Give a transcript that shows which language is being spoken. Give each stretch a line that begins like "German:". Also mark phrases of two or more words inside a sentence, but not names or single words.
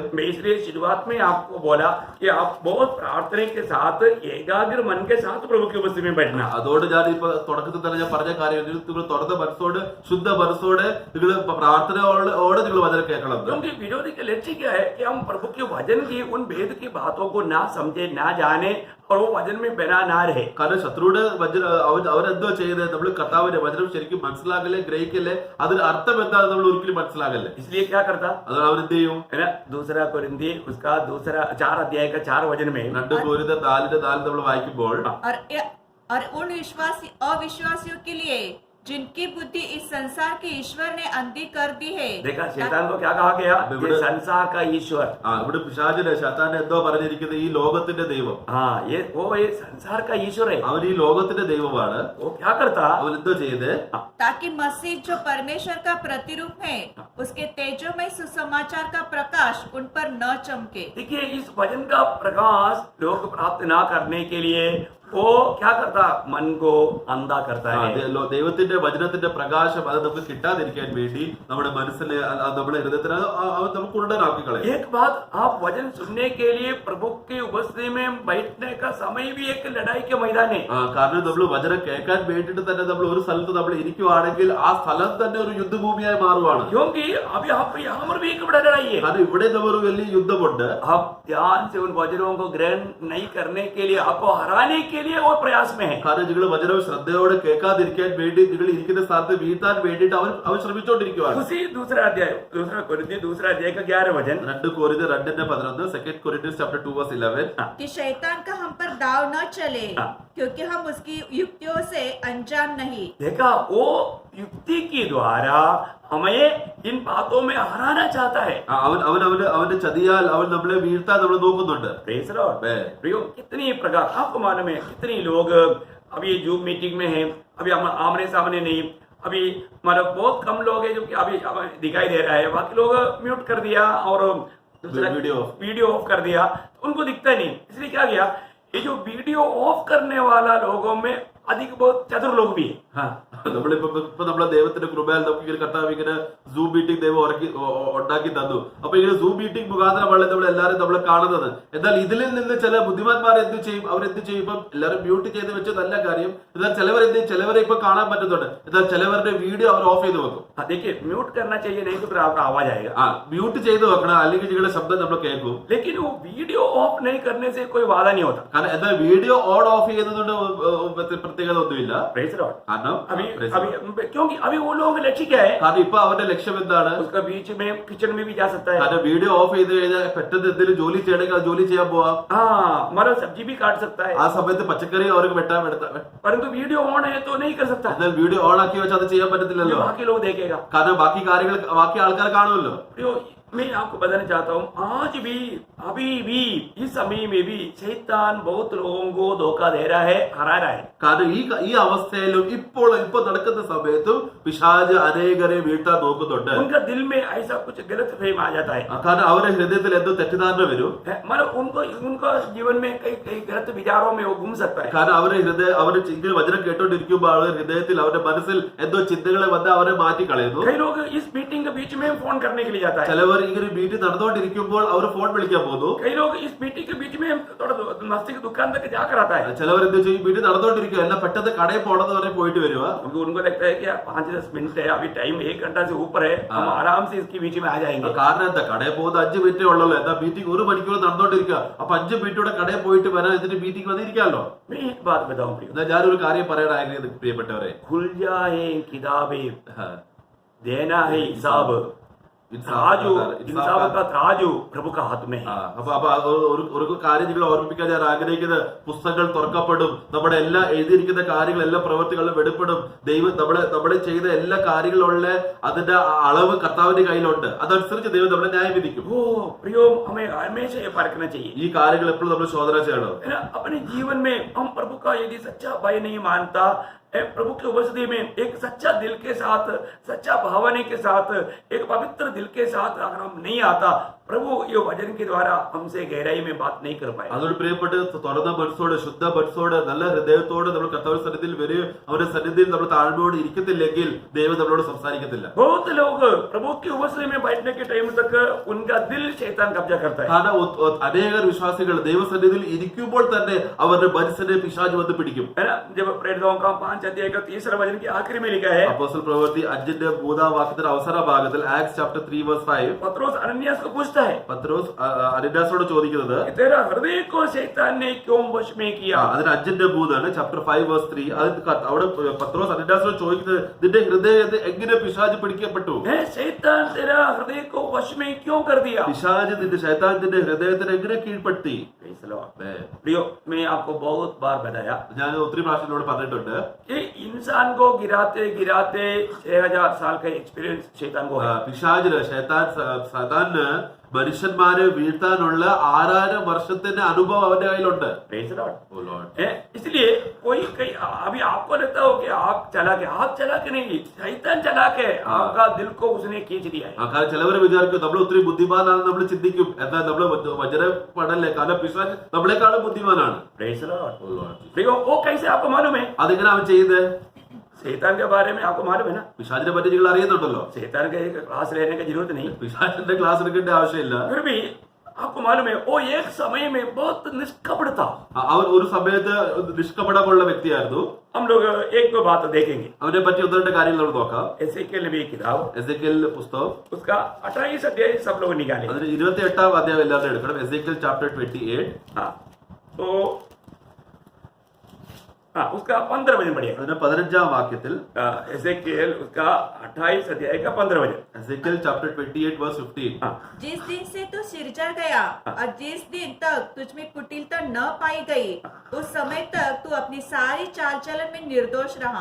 Hindi: मैं इसलिए शुरुआत में आपको बोला कि आप बहुत प्रार्थना के साथ एकाग्र मन के साथ प्रभु की उपस्थिति में बैठना।
Malayalam: അതുകൊണ്ട് ഞാൻ ഇപ്പൊ തുടക്കത്തിൽ തന്നെ ഞാൻ പറഞ്ഞ കാര്യം നിങ്ങൾ തുറന്ന മനസ്സോട് ശുദ്ധ മനസ്സോടെ നിങ്ങൾ പ്രാർത്ഥനയോടെ നിങ്ങൾ വചനം കേൾക്കണം.
Hindi: क्योंकि विरोधी का लक्ष्य क्या है कि हम प्रभु के वचन की उन वेद की बातों को ना समझे, ना जाने और वो वचन में बना ना रहे।
Malayalam: കാരണം ശത്രുവിടെ അവരെന്തോ ചെയ്തത്, നമ്മൾ കർത്താവിന്റെ വചനം ശരിക്കും മനസ്സിലാകല്ലേ, ഗ്രഹിക്കല്ലേ, അതിന് അർത്ഥം എന്താണെന്ന് നമ്മൾ ഒരിക്കലും മനസ്സിലാകല്ലേ.
Hindi: इसलिए क्या करता
Malayalam: അതാണ് അവൻ എന്ത് ചെയ്യും?
Hindi: है ना। दूसरा कोरिन्थी उसका 4 अध्याय का 4 वचन में
Malayalam: 2 Corinthians 4:4 നമ്മൾ വായിക്കുമ്പോൾ
Hindi: और उन अविश्वासियों के लिए जिनकी बुद्धि इस संसार के ईश्वर ने अंधी कर दी है। देखा, शैतान को क्या कहा गया? ये संसार का ईश्वर।
Malayalam: ഇവിടെ പിശാചിനെ ശൈത്താനെ എന്തോ പറഞ്ഞിരിക്കുന്നത് ഈ ലോകത്തിന്റെ ദൈവം.
Hindi: हाँ, ये संसार का ईश्वर है।
Malayalam: അവൻ ഈ ലോകത്തിന്റെ ദൈവമാണ്.
Hindi: वो क्या करता?
Malayalam: അവൻ എന്തോ ചെയ്ത്
Hindi: ताकि मसीह जो परमेश्वर का प्रतिरूप है उसके तेजोमय सुसमाचार का प्रकाश उन पर न चमके। देखिए, इस वचन का प्रकाश लोग प्राप्त ना करने के लिए वो क्या करता? मन को अंधा करता है।
Malayalam: ദൈവത്തിന്റെ വചനത്തിന്റെ പ്രകാശം അത് നമുക്ക് കിട്ടാതിരിക്കാൻ വേണ്ടി നമ്മുടെ മനസ്സിനെ നമ്മുടെ ഹൃദയത്തിന് നമുക്ക് ഉണ്ടനാക്കി കളയും.
Hindi: एक बात, आप वचन सुनने के लिए प्रभु की उपस्थिति में बैठने का समय भी एक लड़ाई के मैदान है।
Malayalam: കാരണം നമ്മൾ വചനം കേൾക്കാൻ വേണ്ടിയിട്ട് തന്നെ നമ്മൾ ഒരു സ്ഥലത്ത് നമ്മൾ ഇരിക്കുവാണെങ്കിൽ ആ സ്ഥലം തന്നെ ഒരു യുദ്ധഭൂമിയായി മാറുവാണ്.
Hindi: क्योंकि अभी आप यहाँ पर भी एक बड़ा लड़ाई है।
Malayalam: കാരണം ഇവിടെ ഒരു വലിയ യുദ്ധമുണ്ട്.
Hindi: आप ध्यान से उन वचनों को ग्रहण नहीं करने के लिए, आपको हराने के लिए वो प्रयास में है।
Malayalam: കാരണം നിങ്ങൾ വചനം ശ്രദ്ധയോടെ കേൾക്കാതിരിക്കാൻ വേണ്ടി നിങ്ങൾ ഇരിക്കുന്ന സ്ഥലത്ത് വീഴ്ത്താൻ വേണ്ടിയിട്ട് അവൻ ശ്രമിച്ചുകൊണ്ടിരിക്കുകയാണ്.
Hindi: उसी दूसरा कोरिन्थी दूसरा अध्याय का 11 वचन
English: 2 Corinthians 2:11 2 Corinthians chapter 2:11
Hindi: कि शैतान का हम पर दाव न चले क्योंकि हम उसकी युक्तियों से अनजान नहीं। देखा, वो युक्ति के द्वारा हमें इन बातों में हराना चाहता है।
Malayalam: അവന്റെ ചതിയാൽ അവൻ നമ്മളെ വീഴ്ത്താൻ നമ്മൾ നോക്കുന്നുണ്ട്.
English: Praise the Lord.
Hindi: प्रियो, कितनी प्रकार आपको मालूम है, कितनी लोग अभी
English: Zoom meeting
Hindi: में हैं, अभी हम आमने सामने नहीं, अभी मतलब बहुत कम लोग हैं जो कि अभी दिखाई दे रहा है, बाकी लोग म्यूट कर दिया और
English: video off
Hindi: कर दिया, उनको दिखता नहीं। इसलिए क्या किया, ये जो
English: video off
Hindi: करने वाला लोगों में अधिक बहुत चतुर लोग भी है।
Malayalam: നമ്മളിപ്പോ നമ്മളെ ദൈവത്തിന്റെ കൃപയാൽ നമുക്ക് ഇങ്ങനെ കർത്താവ് ഇങ്ങനെ
English: Zoom meeting
Malayalam: ദൈവം ഉണ്ടാക്കി തന്നു. അപ്പൊ ഇങ്ങനെ
English: Zoom meeting
Malayalam: മുഖാന്തരമാണ് നമ്മൾ എല്ലാവരും നമ്മളെ കാണുന്നത്. എന്നാൽ ഇതിൽ നിന്ന് ചില ബുദ്ധിമാന്മാർ എന്ത് ചെയ്യും? അവരെന്ത് ചെയ്യും? ഇപ്പം എല്ലാവരും മ്യൂട്ട് ചെയ്ത് വെച്ച നല്ല കാര്യം. എന്നാൽ ചിലവരെ ഇപ്പൊ കാണാൻ പറ്റുന്നുണ്ട്. എന്നാൽ ചിലവരുടെ വീഡിയോ അവർ ഓഫ് ചെയ്ത് വെക്കും.
Hindi: देखिए, म्यूट करना चाहिए, नहीं तो फिर आपका आवाज आएगा।
Malayalam: മ്യൂട്ട് ചെയ്ത് വെക്കണം, അല്ലെങ്കിൽ നിങ്ങളുടെ ശബ്ദം നമ്മൾ കേൾക്കും.
Hindi: लेकिन वो
English: video off
Hindi: नहीं करने से कोई वादा नहीं होता।
Malayalam: കാരണം എന്നാൽ
English: video on off
Malayalam: ചെയ്യുന്നതുകൊണ്ട് പ്രത്യേകത ഒന്നുമില്ല.
English: Praise the Lord.
Malayalam: കാരണം
Hindi: क्योंकि अभी वो लोगों का लक्ष्य क्या है?
Malayalam: കാരണം ഇപ്പൊ അവരുടെ ലക്ഷ്യം എന്താണ്?
Hindi: उसका बीच में किचन में भी जा सकता है।
Malayalam: കാരണം
English: video off
Malayalam: ചെയ്ത് കഴിഞ്ഞാൽ പെട്ടെന്ന് എന്തെങ്കിലും ജോലി ചെയ്യണമെങ്കിൽ അത് ജോലി ചെയ്യാൻ പോവാം.
Hindi: हाँ, मतलब सब्जी भी काट सकता है।
Malayalam: ആ സമയത്ത് പച്ചക്കറി അവർക്ക് വെട്ടാൻ
Hindi: परंतु
English: video on
Hindi: है तो नहीं कर सकता।
Malayalam: എന്നാൽ
English: video on
Malayalam: ആക്കി വെച്ചാൽ അത് ചെയ്യാൻ പറ്റത്തില്ലല്ലോ.
Hindi: बाकी लोग देखेगा।
Malayalam: കാരണം ബാക്കി ആൾക്കാർ കാണുമല്ലോ.
Hindi: मैं आपको बताना चाहता हूँ आज भी अभी भी इस समय में भी शैतान बहुत लोगों को धोखा दे रहा है, हरा रहा है।
Malayalam: കാരണം ഈ അവസ്ഥയിലും ഇപ്പൊ നടക്കുന്ന സമയത്തും പിശാച് അനേകരെ വീഴ്ത്താൻ നോക്കുന്നുണ്ട്.
Hindi: उनका दिल में ऐसा कुछ गलत फहम आ जाता है,
Malayalam: കാരണം അവരുടെ ഹൃദയത്തിൽ എന്തോ തെറ്റിദ്ധാരണ വരും.
Hindi: मतलब उनको जीवन में कई कई गलत विचारों में वो घूम सकता है।
Malayalam: കാരണം അവരുടെ ഇങ്ങനെ വചനം കേട്ടോണ്ടിരിക്കുമ്പോൾ അവരുടെ ഹൃദയത്തിൽ അവരുടെ മനസ്സിൽ എന്തോ ചിന്തകളെ വന്ന് അവരെ മാറ്റിക്കളയുന്നു.
Hindi: कई लोग इस मीटिंग के बीच में फोन करने के लिए जाता है,
Malayalam: ചിലവർ ഇങ്ങനെ മീറ്റിംഗ് നടന്നുകൊണ്ടിരിക്കുമ്പോൾ അവർ ഫോൺ വിളിക്കാൻ പോകുന്നു.
Hindi: कई लोग इस मीटिंग के बीच में थोड़ा नास्तिक दुकान तक जाकर आता है,
Malayalam: ചിലവർ എന്ത് ചെയ്യും, മീറ്റിംഗ് നടന്നുകൊണ്ടിരിക്കുക എല്ലാം പെട്ടെന്ന് കടയിൽ പോകണമെന്ന് പറഞ്ഞ് പോയിട്ട് വരിക.
Hindi: क्योंकि उनको लगता है कि 5-10 मिनट है, अभी टाइम 1 घंटा से ऊपर है, हम आराम से इसके बीच में आ जाएंगे।
Malayalam: കാരണം എന്താ, കടയിൽ പോകുന്ന 5 മിനിറ്റേ ഉള്ളല്ലോ, എന്താ മീറ്റിംഗ് 1 മണിക്കൂർ നടന്നുകൊണ്ടിരിക്കുക, അപ്പൊ 5 മിനിറ്റൂടെ കടയിൽ പോയിട്ട് വരാൻ എന്നിട്ട് മീറ്റിംഗ് വന്നിരിക്കാമല്ലോ.
Hindi: मैं एक बात बताऊं प्रियो,
Malayalam: എന്നാ ഞാനൊരു കാര്യം പറയാൻ ആഗ്രഹിക്കുന്നു പ്രിയപ്പെട്ടവരെ.
Hindi: खुल जाए किताबें, देना है हिसाब, राजू इंसाफ का राजू प्रभु का हाथ में है।
Malayalam: അപ്പൊ ഒരു കാര്യം നിങ്ങൾ ഓർമ്മിപ്പിക്കാൻ ഞാൻ ആഗ്രഹിക്കുന്നത്, പുസ്തകങ്ങൾ തുറക്കപ്പെടും, നമ്മുടെ എല്ലാ എഴുതിയിരിക്കുന്ന കാര്യങ്ങൾ, എല്ലാ പ്രവൃത്തികളും വെളിപ്പെടും. ദൈവം നമ്മളെ ചെയ്ത എല്ലാ കാര്യങ്ങളുള്ള അതിന്റെ അളവ് കർത്താവിന്റെ കയ്യിലുണ്ട്. അതനുസരിച്ച് ദൈവം നമ്മളെ ന്യായം വിധിക്കും.
Hindi: ओ प्रियो, हमें हमेशा ये परखना चाहिए,
Malayalam: ഈ കാര്യങ്ങൾ എപ്പോഴും നമ്മൾ ശോധന ചെയ്യണം.
Hindi: है ना। अपने जीवन में हम प्रभु का यदि सच्चा भय नहीं मानता, प्रभु की उपस्थिति में एक सच्चा दिल के साथ, सच्चा भावना के साथ, एक पवित्र दिल के साथ अगर हम नहीं आता, प्रभु ये वचन के द्वारा हमसे गहराई में बात नहीं कर पाए।
Malayalam: അതുകൊണ്ട് പ്രിയപ്പെട്ട് തുറന്ന മനസ്സോടെ, ശുദ്ധ മനസ്സോടെ, നല്ല ഹൃദയത്തോടെ നമ്മൾ കർത്താവിന്റെ സന്നിധിയിൽ വരികയും അവരുടെ സന്നിധിയിൽ നമ്മൾ താഴ്മയോട് ഇരിക്കത്തില്ലെങ്കിൽ ദൈവം നമ്മളോട് സംസാരിക്കത്തില്ല.
Hindi: बहुत लोग प्रभु की उपस्थिति में बैठने के टाइम तक उनका दिल शैतान कब्जा करता है,
Malayalam: കാരണം അനേകർ വിശ്വാസികൾ ദൈവസന്നിധിയിൽ ഇരിക്കുമ്പോൾ തന്നെ അവരുടെ മനസ്സിനെ പിശാച് വന്ന് പിടിക്കും.
Hindi: है ना। जब प्रेरितों का 5 अध्याय का 3 वचन की आखिरी में लिखा है,
Malayalam: അപ്പോസ്തല പ്രവൃത്തി 5-ന്റെ 3-ാം വാക്യത്തിന്റെ അവസാന ഭാഗത്തിൽ,
English: Acts chapter
Malayalam: 3:5,
Hindi: पत्रोस अनन्यास को पूछता है
Malayalam: പത്രോസ് അനന്യാസോട് ചോദിക്കുന്നത്,
Hindi: कि तेरा हृदय को शैतान ने क्यों वश में किया।
Malayalam: അതിന് 5-3 ചാപ്റ്റർ 5:3. അവിടെ പത്രോസ് അനന്യാസോട് ചോദിക്കുന്നത്, നിന്റെ ഹൃദയത്തെ എങ്ങനെ പിശാച് പിടിക്കപ്പെട്ടു?
Hindi: शैतान तेरा हृदय को वश में क्यों कर दिया।
Malayalam: പിശാച് ശൈത്താന്റെ ഹൃദയത്തിന് എങ്ങനെ കീഴ്പ്പെടുത്തി?
Hindi: प्रियो, मैं आपको बहुत बार बताया,
Malayalam: ഞാൻ ഒത്തിരി പ്രാവശ്യം പറഞ്ഞിട്ടുണ്ട്,
Hindi: कि इंसान को गिराते गिराते 6000 साल का एक्सपीरियंस शैतान को है।
Malayalam: പിശാചിന് സാധാരണ മനുഷ്യന്മാരെ വീഴ്ത്താനുള്ള 6000 വർഷത്തിന്റെ അനുഭവം അവന്റെ കയ്യിലുണ്ട്.
English: Praise the Lord.
Hindi: इसलिए कोई कहीं अभी आपको लगता हो कि आप चला के नहीं, शैतान चला के आपका दिल को उसने खींच दिया है।
Malayalam: കാരണം ചിലവര് വിചാരിക്കും നമ്മൾ ഒത്തിരി ബുദ്ധിമാനാണെന്ന് നമ്മൾ ചിന്തിക്കും. എന്നാൽ നമ്മൾ വചനം പഠനല്ലേ, കാരണം പിശാച് നമ്മളെക്കാളും ബുദ്ധിമാനാണ്.
English: Praise the Lord.
Hindi: देखो वो कैसे आपको मालूम है,
Malayalam: അതെങ്ങനെ അവൻ ചെയ്യുന്നത്?
Hindi: शैतान के बारे में आपको मालूम है ना।
Malayalam: പിശാചിനെ പറ്റി നിങ്ങൾ അറിയുന്നുണ്ടല്ലോ.
Hindi: शैतान के एक क्लास लेने की जरूरत नहीं,
Malayalam: പിശാചിന്റെ ക്ലാസ് എടുക്കേണ്ട ആവശ്യമില്ല.
Hindi: फिर भी आपको मालूम है वो एक समय में बहुत निष्कपट था।
Malayalam: അവൻ ഒരു സമയത്ത് നിഷ്കപടമുള്ള വ്യക്തിയായിരുന്നു.
Hindi: हम लोग एक दो बात देखेंगे,
Malayalam: അവനെ പറ്റി 1-2 കാര്യങ്ങൾ നമ്മൾ നോക്കാം.
Hindi: एसेकिएल नबी की किताब,
Malayalam: എസേക്കിയേൽ പുസ്തകം,
Hindi: उसका 28 अध्याय सब लोग निकाले।
Malayalam: അതിന് 28-ാം അധ്യായം എല്ലാവരും എടുക്കണം. എസേക്കിയേൽ ചാപ്റ്റർ 28.
Hindi: हाँ, तो उसका 15 वचन पढ़िए।
Malayalam: അതിന് 15-ാം വാക്യത്തിൽ,
Hindi: एसेकिएल उसका 28 अध्याय का 15 वचन।
Malayalam: എസേക്കിയേൽ ചാപ്റ്റർ 28:15.
Hindi: जिस दिन से तू सिरजा गया और जिस दिन तक तुझमें कुटिलता न पाई गई, उस समय तक तू अपनी सारी चाल चलन में निर्दोष रहा।